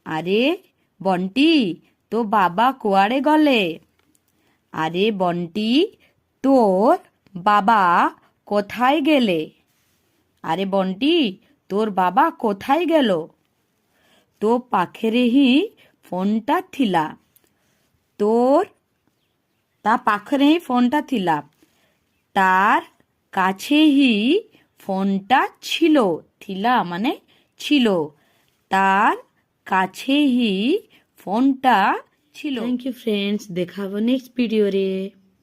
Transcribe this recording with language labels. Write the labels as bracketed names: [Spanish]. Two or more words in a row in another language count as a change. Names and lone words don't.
[Odia] আরে ବଣ୍ଟି ତୋ ବାବା କୁଆଡ଼େ ଗଲେ? [Bangla] আরে বন্টি তোর বাবা কোথায় গেলে? আরে বন্টি তোর বাবা কোথায় গেল? [Odia] ତୋ ପାଖରେ ହିଁ ଫୋନ୍ଟା ଥିଲା। ତା ପାଖରେ ହିଁ ଫୋନ୍ଟା ଥିଲା। [Bangla] তার কাছে হি ফোনটা ছিল। থিলা মানে ছিল। তার কাছে হি ফোনটা ছিল। [English] thank you friends, [Bangla] দেখা হবে [English] next videore.